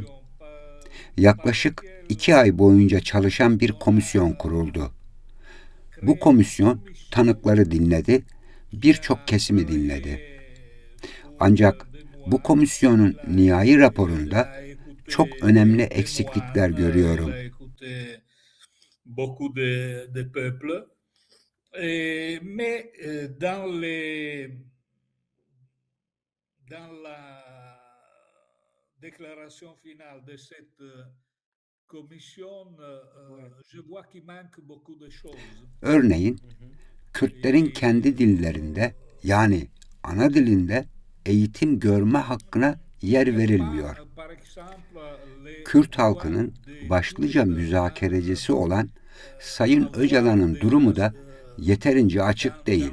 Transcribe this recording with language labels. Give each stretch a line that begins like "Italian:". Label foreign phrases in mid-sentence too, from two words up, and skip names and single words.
Turkish: Yaklaşık 2 ay boyunca çalışan bir komisyon kuruldu. Bu komisyon tanıkları dinledi, birçok kesimi dinledi. Ancak bu komisyonun nihai raporunda çok önemli eksiklikler görüyorum.
French: Beaucoup de peuples. Mais dans la déclaration finale de cette commission, je vois qu'il manque beaucoup de choses.
Turkish: Örneğin, Kürtlerin kendi dillerinde, yani ana dilinde eğitim görme hakkına yer verilmiyor. Kürt halkının başlıca müzakerecisi olan Sayın Öcalan'ın durumu da yeterince açık değil.